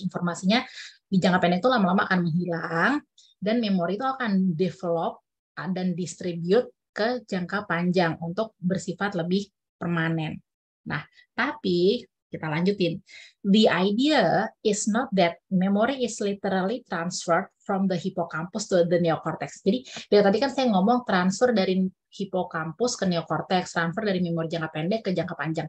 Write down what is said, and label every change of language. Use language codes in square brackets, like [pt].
[id] Informasinya di jangka pendek itu lama-lama akan menghilang dan memori itu akan develop dan distribute ke jangka panjang untuk bersifat lebih permanen. Nah, tapi kita lanjutin. [en] The idea is not that memory is literally transferred from the hippocampus to the neocortex. [id] Jadi, dari tadi kan saya ngomong transfer dari hippocampus ke neocortex, transfer dari memori jangka pendek ke jangka panjang.